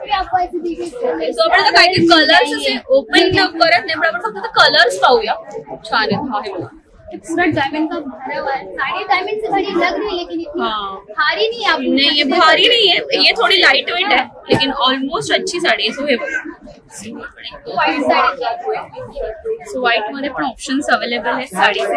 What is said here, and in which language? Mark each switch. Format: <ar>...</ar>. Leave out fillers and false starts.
<mr>So आपण आता काही कलर्स असे ओपन करत नाही पण आपण फक्त कलर्स पाहूया. खूप छान आहे.</mr> <hi>पूरा डायमंड का भरा हुआ है, साड़ी डायमंड से भरी लग रही है लेकिन इतनी भारी नहीं है. नहीं ये भारी नहीं है, ये थोड़ी लाइट वेट है लेकिन ऑलमोस्ट अच्छी साड़ी है. सो हे व्हाइट साड़ी,</hi> <mr>सो व्हाइट मध्ये पण ऑप्शन्स अवेलेबल आहेत साडीचे.</mr>